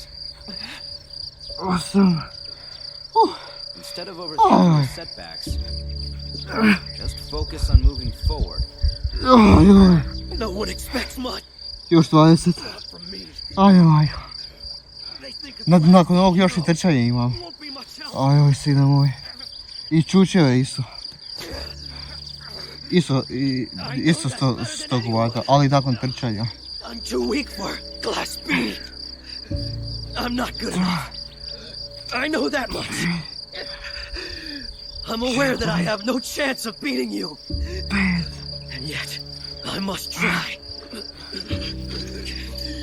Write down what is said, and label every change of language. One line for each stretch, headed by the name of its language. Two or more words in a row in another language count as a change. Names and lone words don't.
English: Awesome. Instead of overthinking your setbacks, just focus on moving forward. No one expects much
Croatian: Još 20.
English: from me.
Croatian: Ajoj.
English: They think
Croatian: Nakon ovog još i trčanje imam.
English: won't be much help.
Croatian: Ajoj, sine moj. I čučeve isto. Isto 100 kuvata, ali nakon trčanja.
English: I'm too weak for glass speed. I'm not good enough. I know that much. I'm aware that I have no chance of beating you. And yet, I must try.